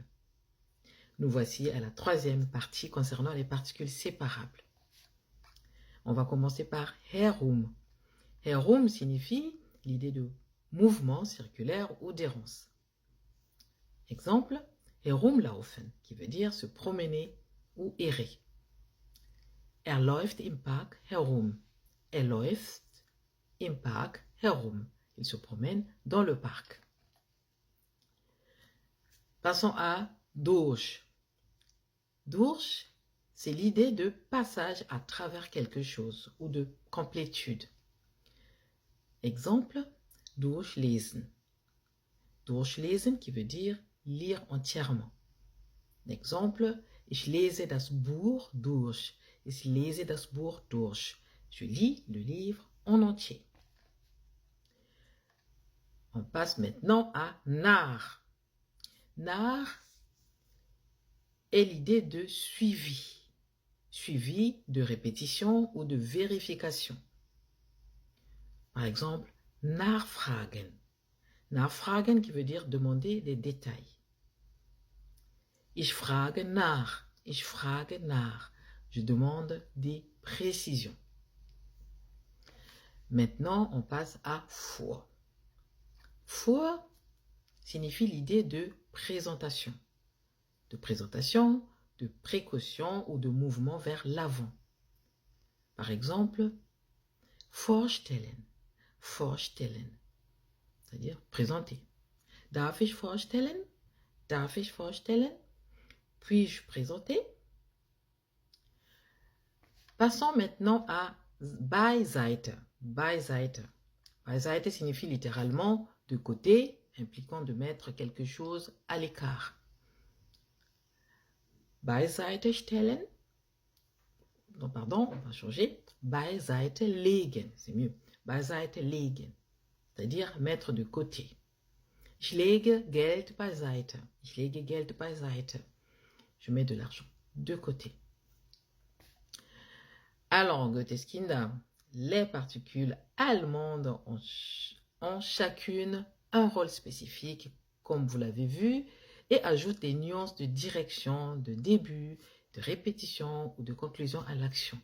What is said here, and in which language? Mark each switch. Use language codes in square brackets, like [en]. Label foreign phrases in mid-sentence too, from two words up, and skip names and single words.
[fr] Nous voici à la troisième partie concernant les particules séparables. On va commencer par herum. Herum signifie l'idée de mouvement circulaire ou d'errance. Exemple, herumlaufen, qui veut dire se promener ou errer. [de] Er läuft im Park herum. Er läuft im Park herum. [fr] Il se promène dans le parc. Passons à durch. Durch, c'est l'idée de passage à travers quelque chose ou de complétude. Exemple, durchlesen. Durchlesen qui veut dire lire entièrement. Exemple, [de] ich lese das Buch durch. Ich lese das Buch durch. [fr] Je lis le livre en entier. On passe maintenant à nach. Nach est l'idée de suivi. Suivi de répétition ou de vérification. Par exemple, nachfragen. Nachfragen qui veut dire demander des détails. [de] Ich frage nach. Ich frage nach. [fr] Je demande des précisions. Maintenant, on passe à vor. Vor signifie l'idée de présentation. De présentation, de précaution ou de mouvement vers l'avant. Par exemple, vorstellen. Vorstellen. C'est-à-dire présenter. [de] Darf ich vorstellen? Darf ich vorstellen? [fr] Puis-je présenter? Passons maintenant à beiseite. Beiseite. Beiseite signifie littéralement de côté, impliquant de mettre quelque chose à l'écart. [de] Beiseite stellen. [fr] Non, pardon, on va changer. [de] Beiseite legen, [fr] c'est mieux. [de] Beiseite legen, [fr] c'est-à-dire mettre de côté. [de] Ich lege Geld beiseite. Ich lege Geld beiseite. [fr] Je mets de l'argent de côté. Alors, Goetheskinder, les particules allemandes ont chacune un rôle spécifique, comme vous l'avez vu, et ajoutent des nuances de direction, de début, de répétition ou de conclusion à l'action.